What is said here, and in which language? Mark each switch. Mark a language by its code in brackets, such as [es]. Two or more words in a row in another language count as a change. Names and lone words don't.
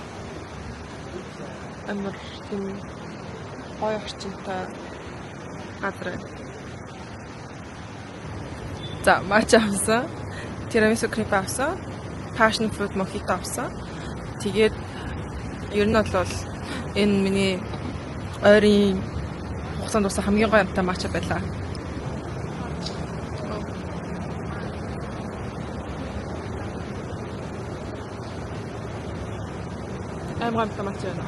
[mn] Амар тийм гоё орчинтой газар. За, матча авсан. Тирамису креп авсан. [en] Passion fruit mojito [mn] авсан. Тэгээд ер нь бол энэ миний ойрын хугацаанд дуусах хамгийн гоё амттай матча байлаа. Амар гомдсон матч байна.